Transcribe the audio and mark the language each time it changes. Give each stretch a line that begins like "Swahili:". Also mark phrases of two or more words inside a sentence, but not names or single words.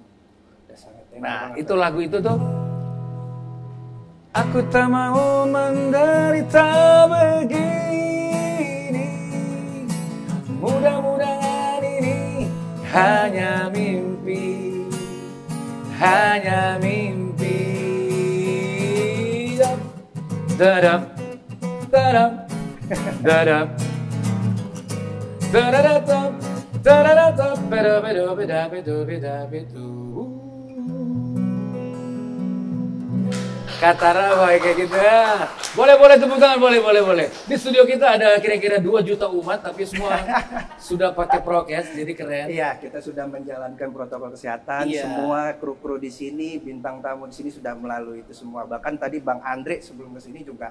Indonesian: Nah, itu lagu itu tuh, aku tak mau menderita begini, mudah-mudahan ini hanya mimpi, hanya mimpi. Dadap, dadap, dadap, dadap, dadap, Katara kayak gitu ya. Boleh tepuk tangan, boleh. Di studio kita ada kira-kira 2 juta umat, tapi semua sudah pakai prokes, jadi keren. Iya, kita sudah menjalankan protokol kesehatan. Iya. Semua kru-kru di sini, bintang tamu di sini sudah melalui itu semua. Bahkan tadi Bang Andre sebelum ke sini juga.